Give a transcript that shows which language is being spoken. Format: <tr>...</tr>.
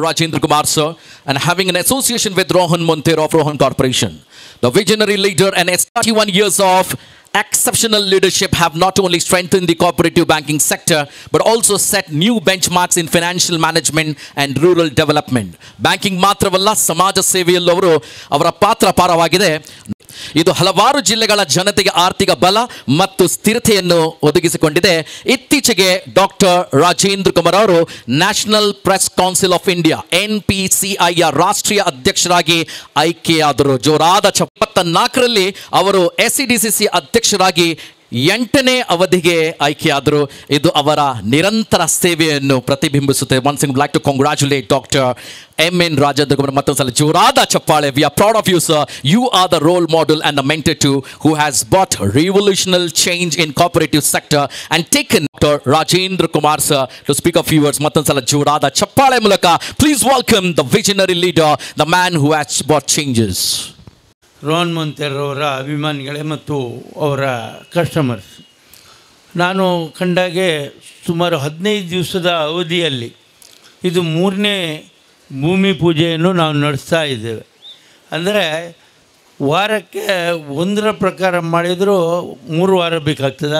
<en>Rajendra Kumar sir, and having an association with Rohan Montero of Rohan Corporation. The visionary leader and his 31 years of exceptional leadership have not only strengthened the cooperative banking sector, but also set new benchmarks in financial management and rural development.</en> <kn>Banking matravalla samaja seveyallu avara patra paravagide. ಇದು ಹಲವಾರು ಜಿಲ್ಲೆಗಳ ಜನತೆಗೆ ಆರ್ಥಿಕ ಬಲ ಮತ್ತು ಸ್ಥಿರತೆಯನ್ನು ಒದಗಿಸಿಕೊಂಡಿದೆ. ಇತ್ತೀಚೆಗೆ doctor Rajendra Kumar ಅವರು national press council of India NPCIಯ ರಾಷ್ಟ್ರೀಯ ಅಧ್ಯಕ್ಷರಾಗಿ ಆಯ್ಕೆಯಾದರು. ಜೋರಾದ 74ರಲ್ಲಿ ಅವರು SEDCC ಅಧ್ಯಕ್ಷರಾಗಿ 8ನೇ ಅವಧಿಗೆ ಆಯ್ಕೆಯಾದರು. ಇದು ಅವರ ನಿರಂತರ ಸೇವೆಯನ್ನು ಪ್ರತಿಬಿಂಬಿಸುತ್ತೆ.</kn> <en>Once again, I would like to congratulate Dr. M.N. Rajendra Kumar.</en> <kn>ಮತ್ತೊಂದ್ಸಲ ಜೋರಾದ ಚಪ್ಪಾಳೆ.</kn> <en>We are proud of you, sir. You are the role model and the mentor too, who has brought revolutionary change in cooperative sector and taken Dr. Rajendra Kumar, sir, to speak a few words.</en> <kn>ಮತ್ತೊಂದ್ಸಲ ಜೋರಾದ ಚಪ್ಪಾಳೆ ಮೂಲಕ</kn> <en>please welcome the visionary leader, the man who has brought changes.</en> <kn>Rohan ಮೊಂತೆರೋ ಅವರ ಅಭಿಮಾನಿಗಳೇ ಮತ್ತು ಅವರ customers, ನಾನು ಕಂಡಾಗೆ ಸುಮಾರು 15 ದಿವಸದ ಅವಧಿಯಲ್ಲಿ ಇದು 3ನೇ ಭೂಮಿ ಪೂಜೆಯನ್ನು ನಾವು ನಡೆಸ್ತಾ ಇದ್ದೇವೆ. ಅಂದರೆ ವಾರಕ್ಕೆ 1ರ ಪ್ರಕಾರ ಮಾಡಿದರೂ 3 ವಾರ ಬೇಕಾಗ್ತದೆ.</kn>